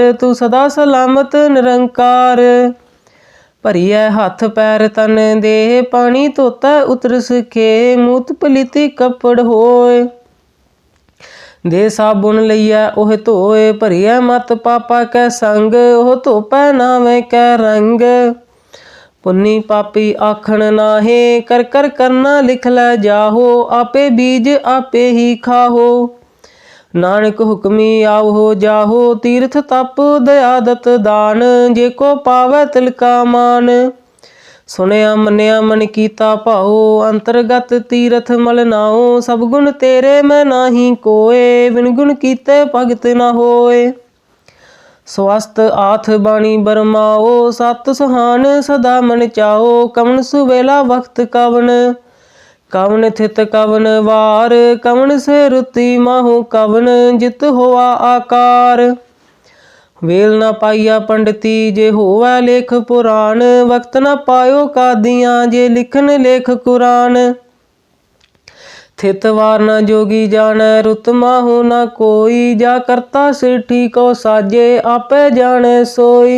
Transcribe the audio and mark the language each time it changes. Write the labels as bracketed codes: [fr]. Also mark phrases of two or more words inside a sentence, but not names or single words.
[pa] ਤੂ ਸਦਾ ਸਲਾਮਤ ਨਿਰੰਕਾਰ। ਭਰੀਏ ਹਾਥ ਪੈਰ ਤਨ ਦੇਹ, ਪਾਨੀ ਧੋਤਾ ਉਤਰ ਸਕੇ। ਮੂਤ ਪਲੀਤੀ ਕਪੜ ਹੋਏ, ਦੇ ਸਾਬੁਨ ਲਇਆ ਓਹ ਧੋਏ। ਭਰੀਏ ਮਤ ਪਾਪਾ ਕੈ ਸੰਗ, ਓਹ ਧੋਪੈ ਨਾਵੇ ਕੈ ਰੰਗ। ਪੁੰਨੀ ਪਾਪੀ ਆਖਨ ਨਾਹੇ, ਕਰ ਕਰ ਕਰਨਾ ਲਿਖ ਲੈ ਜਾਹੋ। ਆਪੇ ਬੀਜ ਆਪੇ ਹੀ ਖਾਹੋ, ਨਾਨਕ ਹੁਕਮੀ ਆਓ ਜਾਹੋ। ਤੀਰਥ ਤਪ ਦਇਆ ਦਤ ਦਾਨ, ਜੇਕੋ ਪਾਵੈ ਤਿਲਕਾ ਮਾਨ। ਸੁਨਿਆ ਮੰਨਿਆ ਮਨ ਕੀਤਾ ਭਾਓ, ਅੰਤਰਗਤ ਤੀਰਥ ਮਲ ਨਾਓ। ਸਬ ਗੁਣ ਤੇਰੇ ਮੈਂ ਨਾਹੀ ਕੋਇ, ਬਿਨ ਗੁਣ ਕੀਤੇ ਭਗਤ ਨ ਹੋਏ। ਸਵਸਥ ਆਥ ਬਾਣੀ ਬਰਮਾਓ, ਸਤ ਸੁਹਾਨ ਸਦਾ ਮਨ ਚਾਓ। ਕਵਨ ਸੁਵੇਲਾ ਵਕਤ ਕਵਨ, ਕਵਨ ਥਿਤ ਕਵਨ ਵਾਰ। ਕਵਨ ਸੇ ਰੁਤਿ ਮਾਹੁ ਕਵਨ, ਜਿਤ ਹੋਆ ਆਕਾਰ। ਵੇਲ ਨ ਪਾਇਆ ਪੰਡਿਤੀ ਜੇ ਹੋਵੈ ਲੇਖ ਪੁਰਾਣ, ਵਕਤ ਨ ਪਾਇਓ ਕਾਦੀਆਂ ਜੇ ਲਿਖਨ ਲੇਖ ਕੁਰਾਨ। ਥਿਤ ਵਾਰ ਨ ਜੋਗੀ ਜਾਨੈ ਰੁਤ ਮਾਹੂ ਨ ਕੋਈ, ਜਾ ਕਰਤਾ ਸਿਠੀ ਕੋ ਸਾਜੇ ਆਪੇ ਜਾਨੇ ਸੋਈ।